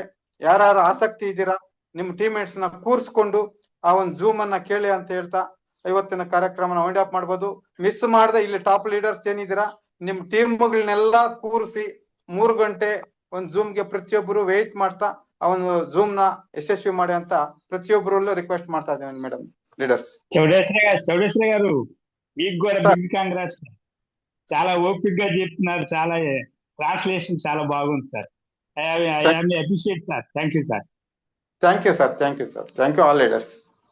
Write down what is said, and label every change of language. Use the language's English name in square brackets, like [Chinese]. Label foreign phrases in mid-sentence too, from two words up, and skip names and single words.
[Kannada] ಯಾರು ಆಸಕ್ತಿ ಇದ್ದೀರಾ ನಿಮ್ ಟೀಮ್ಮೇಟ್ಸ್ ನ ಕೂರ್ಸ್ಕೊಂಡು ಆ ಒಂದು ಜೂಮ್ ಅನ್ನ ಕೇಳಿ ಅಂತ ಹೇಳ್ತಾ ಇವತ್ತಿನ ಕಾರ್ಯಕ್ರಮನ ವೈಂಡ್ ಅಪ್ ಮಾಡ್ಬೋದು. ಮಿಸ್ ಮಾಡದೆ ಇಲ್ಲಿ [English] top leaders [Kannada] ಏನಿದ್ದೀರಾ ನಿಮ್ ಟೀಮ್ಗಳನ್ನೆಲ್ಲ ಕೂರಿಸಿ 3 ಗಂಟೆ ಒಂದು ಜೂಮ್ ಗೆ ಪ್ರತಿಯೊಬ್ಬರು ವೇಟ್ ಮಾಡ್ತಾ ಆ ಒಂದು ಜೂಮ್ ನ ಯಶಸ್ವಿ ಮಾಡಿ ಅಂತ ಪ್ರತಿಯೊಬ್ಬರಲ್ಲೂ ರಿಕ್ವೆಸ್ಟ್ ಮಾಡ್ತಾ ಇದ್ದೇನೆ [English] madam leaders. [Telugu] చౌడేశ్వర గారు మీకు కూడా [English] big congrats. [Telugu] చాలా ఓపిక్ గా చెప్తున్నారు, చాలా ట్రాన్స్లేషన్ చాలా బాగుంది సార్. [English] I appreciate sir. Thank you sir. Thank you sir. Thank you all leaders.